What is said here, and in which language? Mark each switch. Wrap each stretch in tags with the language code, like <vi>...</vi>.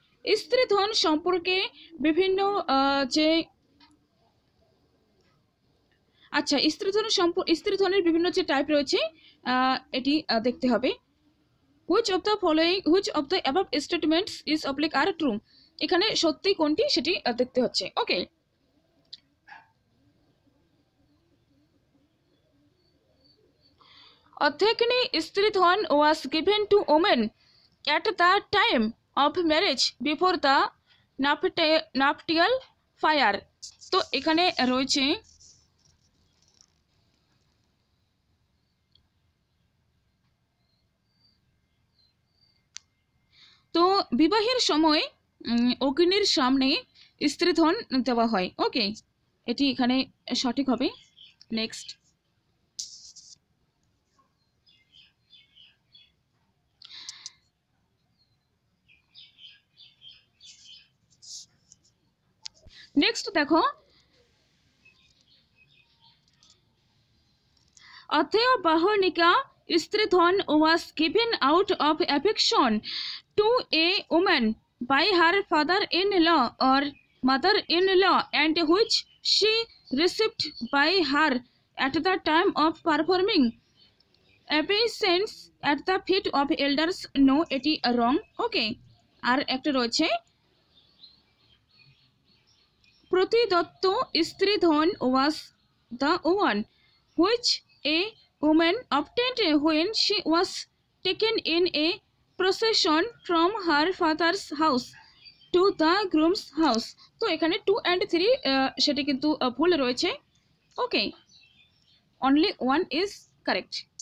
<bn>স্ত্রীধন সম্পর্কে বিভিন্ন যে, আচ্ছা, স্ত্রীধনের বিভিন্ন যে টাইপ রয়েছে এটি দেখতে হবে।</bn> <en>which of the above statements is oblique are true,</en> <bn>এখানে সত্যি কোনটি সেটি দেখতে হচ্ছে।</bn> <en>Okay, অর্ধেকনি stridhan was given to women at the time of marriage before the nuptial fire।</en> <bn>তো এখানে রয়েছে, তো বিবাহের সময় অগ্নির সামনে স্ত্রীধন দেওয়া হয়। ওকে, এটি এখানে সঠিক হবে।</bn> <en>Next, দেখো, অথেয় বাহনিকা stridhan was given out of affection to a woman by her father-in-law or mother-in-law, and which she received by her at the time of performing obeisance at the feet of elders। No, এটি wrong। Okay,</en> <bn>আর একটা রয়েছে,</bn> <en>প্রতিদত্ত stridhan was the one which a woman obtained when she was taken in a procession from her father's house to the groom's house।</en> <bn>তো এখানে 2 and 3 সেটি কিন্তু ভুল রয়েছে।</bn> <en>Okay, only 1 is correct।</en>